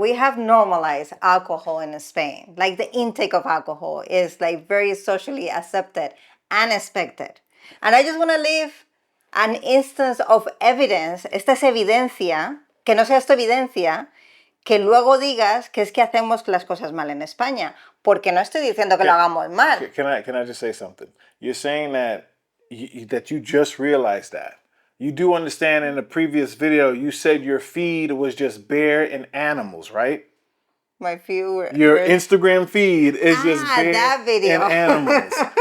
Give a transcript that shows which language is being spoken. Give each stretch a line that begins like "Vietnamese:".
English: We have normalized alcohol in Spain. Like the intake of alcohol is like very socially accepted and expected. And I just want to leave an instance of evidence.
Spanish: Esta es evidencia, que no sea esto evidencia, que luego digas que es que hacemos las cosas mal en España. Porque no estoy diciendo que lo hagamos mal.
English: Can I just say something? You're saying that that you just realized that. You do understand in the previous video, you said your feed was just bear and animals, right? My few Your Instagram feed is just bear that video. and animals.